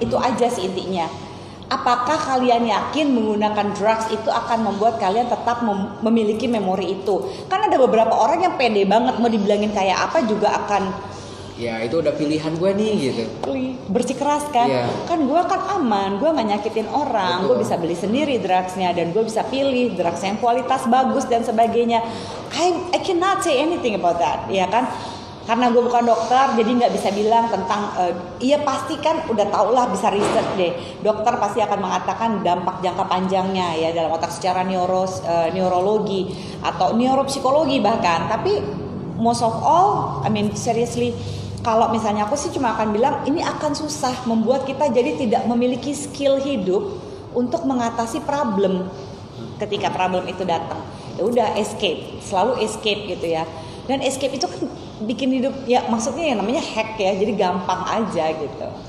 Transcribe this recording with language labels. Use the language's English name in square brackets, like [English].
[Indonesian] Itu aja sih intinya. Apakah kalian yakin menggunakan drugs itu akan membuat kalian tetap memiliki memori itu? Kan ada beberapa orang yang pede banget, mau dibilangin kayak apa juga akan ya itu udah pilihan gue nih gitu. Bersikeras kan, kan gue kan aman, gue nggak nyakitin orang, gue bisa beli sendiri drugsnya dan gue bisa pilih drugs yang kualitas bagus dan sebagainya. [English] I cannot say anything about that, [Indonesian] ya kan? Karena gue bukan dokter, jadi nggak bisa bilang tentang. Iya pasti kan udah tau lah, bisa riset deh. Dokter pasti akan mengatakan dampak jangka panjangnya ya dalam otak secara neurologi atau neuropsikologi bahkan. [English] Tapi most of all, I mean seriously. [Indonesian] Kalau misalnya aku sih cuma akan bilang ini akan susah membuat kita jadi tidak memiliki skill hidup untuk mengatasi problem ketika problem itu datang. Ya udah escape, selalu escape gitu ya. Dan escape itu kan bikin hidup ya maksudnya yang namanya hack ya, jadi gampang aja gitu.